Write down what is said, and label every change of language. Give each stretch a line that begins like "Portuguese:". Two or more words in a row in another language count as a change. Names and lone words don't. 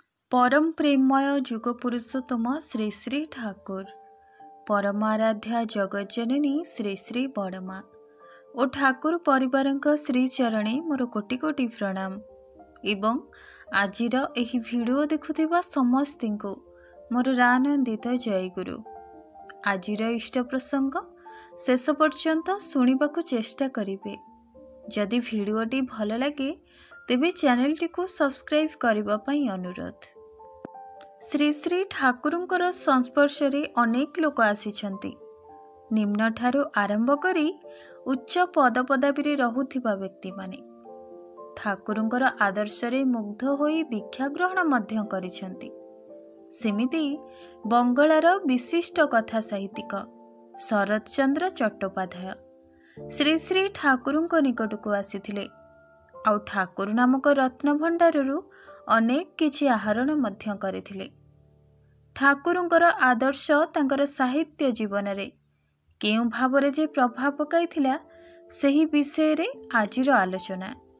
Odia: ପରମ ପ୍ରେମମୟ ଯୁଗ ପୁରୁଷୋତ୍ତମ ଶ୍ରୀ ଶ୍ରୀ ଠାକୁର ପରମାରାଧ୍ୟା ଜଗଜ୍ଜନନୀ ଶ୍ରୀ ଶ୍ରୀ ବଡ଼ମା ଆଉ ଠାକୁର ପରିବାର ଶ୍ରୀ ଚରଣେ ମୋର କୋଟି କୋଟି ପ୍ରଣାମ ଏବଂ ଆଜିର ଏହି ଭିଡିଓ ଦେଖୁଥିବା ସମସ୍ତ କୁ ମୋର ଆନନ୍ଦିତ ଜୟଗୁରୁ। ଆଜିର ଇଷ୍ଟ ପ୍ରସଙ୍ଗ ଶେଷ ପର୍ଯ୍ୟନ୍ତ ଶୁଣିବାକୁ ଚେଷ୍ଟା କରିବେ। ଯଦି ଭିଡିଓଟି ଭଲ ଲାଗେ ତେବେ ଚ୍ୟାନେଲଟି କୁ ସବସ୍କ୍ରାଇବ କରିବା ପାଇଁ ଅନୁରୋଧ। ଶ୍ରୀ ଶ୍ରୀ ଠାକୁରଙ୍କର ସଂସ୍ପର୍ଶ ରେ ଅନେକ ଲୋକ ଆସିଛନ୍ତି। ନିମ୍ନ ଠାରୁ ଆରମ୍ଭ କରି ଉଚ୍ଚ ପଦପଦବୀ ରେ ରହୁଥିବା ବ୍ୟକ୍ତି ମାନେ ଠାକୁରଙ୍କର ଆଦର୍ଶ ରେ ମୁଗ୍ଧ ହୋଇ ଦୀକ୍ଷା ଗ୍ରହଣ ମଧ୍ୟ କରିଛନ୍ତି। ସେମିତି ବଙ୍ଗଳାର ବିଶିଷ୍ଟ କଥା ସାହିତ୍ୟିକ ଶରତ ଚନ୍ଦ୍ର ଚଟ୍ଟୋପାଧ୍ୟାୟ ଶ୍ରୀ ଶ୍ରୀ ଠାକୁରଙ୍କ निकटକୁ ଆସିଥିଲେ ଆଉ ଠାକୁର ନାମକ ରତ୍ନ ଭଣ୍ଡାରରୁ ଅନେକ କିଛି ଆହରଣ ମଧ୍ୟ କରିଥିଲେ। ଠାକୁରଙ୍କର ଆଦର୍ଶ ତାଙ୍କର ସାହିତ୍ୟ ଜୀବନ ରେ କେଉଁ ଭାବରେ ଯେ ପ୍ରଭାବ ପକାଇଥିଲା ସେହି ବିଷୟ ରେ ଆଜିର ଆଲୋଚନା।